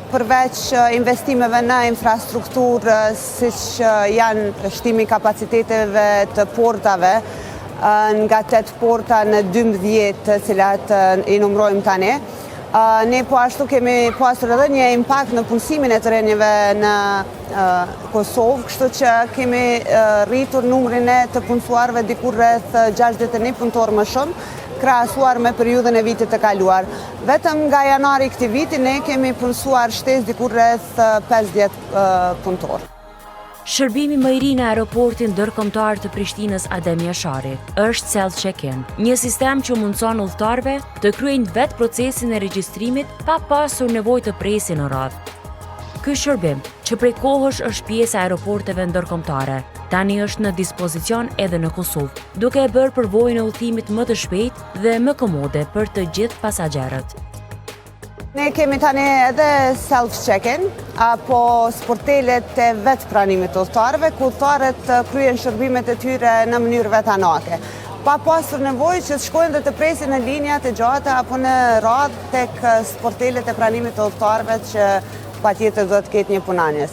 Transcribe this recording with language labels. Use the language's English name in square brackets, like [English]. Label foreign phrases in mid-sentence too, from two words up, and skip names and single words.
[Albanian] Përveç investimeve në infrastrukturë, siç janë shtimi i kapaciteteve të portave, nga 8 porta në 12 të cilat i numërojmë tani, ne po ashtu kemi pasur edhe një impakt në punësimin e të rinjve në Kosovë, kështu që kemi rritur numrin e të punësuarve diku rreth 61 punëtor më shumë, krahasuar me periudhën e vitit të kaluar. Vetëm nga janari këtij viti ne kemi punësuar shtesë diku rreth 50 punëtor. Shërbimi më i ri në aeroportin ndërkombëtar të Prishtinës Adem Jashari është [English] self check-in, [Albanian] një sistem që mundson udhëtarëve të kryejnë vetë procesin e regjistrimit pa pasur nevojë të presin në radhë. Ky shërbim, që prej kohësh është pjesë e aeroporteve ndërkombëtare, tani është në dispozicion edhe në Kosovë, duke e bërë përvojën e udhëtimit më të shpejtë dhe më komode për të gjithë pasagerët. Ne kemi tani edhe [English] self-check-in, [Albanian] apo sportelet e vetë pranimit të udhëtarëve, ku udhëtarët kryen shërbimet e tyre në mënyrë vetanake, pa pasur nevojë që të shkojnë dhe të presin në linjat e gjata apo në radhë tek sportelet e pranimit të udhëtarëve që patjetër do të ketë një punanjes.